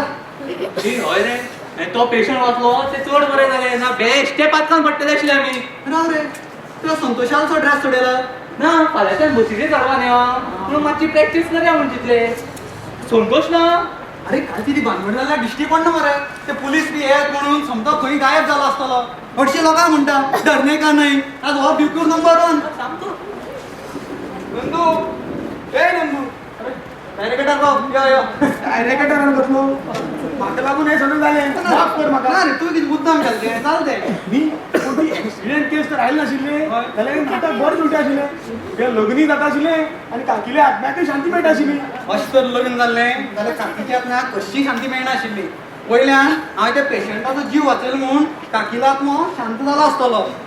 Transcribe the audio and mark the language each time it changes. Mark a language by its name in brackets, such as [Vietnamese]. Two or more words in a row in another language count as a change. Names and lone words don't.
[Konkani] हय रे आनी तो पेशंट वाचलो ते चड बरें जालें ना बेश्टे पातकान पडटले आशिल्ले आमी राव रे तुला संतोशाचो ड्रेस सोडयला ना फाल्यांच्यान बसीचेर चडवा न्ही म्हणून मातशी प्रॅक्टीस करया म्हण चिंतले संतोष ना अरे काय ती भानगड जाल्यार दिश्टी पडना मरे ते पुलीस बी येत म्हणून समजा खंय गायब जालो आसतलो हरशीं लोकां म्हणटा [Hindi] डरने का [Konkani] नाही आज हो बिलकूल नंबर 1 सामको नंदू ए नंदू डायरेक्टर राव यो डायरेक्टरान बसलो म्हाका लागून हे सगळं जालें माफ कर म्हाका ना रे तू किती मुद्दाम घालते चालते न्ही पूण ती एक्सिडेंट केस तर आयले नाशिल्ले जाल्यार हे नाटक बरें सुटे आशिल्लें हे लग्नी जाता आशिल्लें आनी काकीले आत्म्याकय शांती मेळटा आशिल्ली अशें तर लग्न जाल्लें जाल्यार काकीची आत्म्याक कशी शांती मेळना आशिल्ली वयल्यान हांवें त्या पेशंटाचो जीव वाचयलो म्हूण काकीलो आत्मो शांत जालो आसतलो